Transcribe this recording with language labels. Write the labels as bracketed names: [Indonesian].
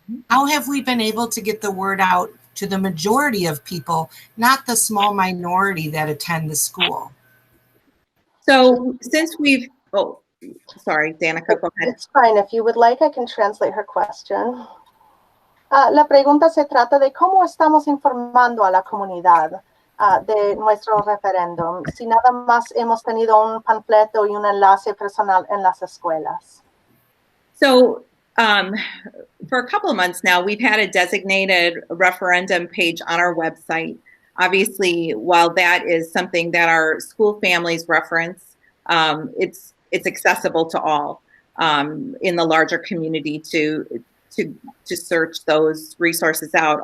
[English] How have we been able to get the word out to the majority of people, not the small minority that attend the school? So since we've, oh, sorry, Danica, go ahead. It's fine. If you would like, I can translate her question. [Spanish] La pregunta se trata de cómo estamos informando a la comunidad de nuestro referéndum, si nada más hemos tenido un panfleto y un enlace personal en las escuelas. [English] So for a couple of months now, we've had a designated referendum page on our website. Obviously, while that is something that our school families reference, it's accessible to all in the larger community to search those resources out.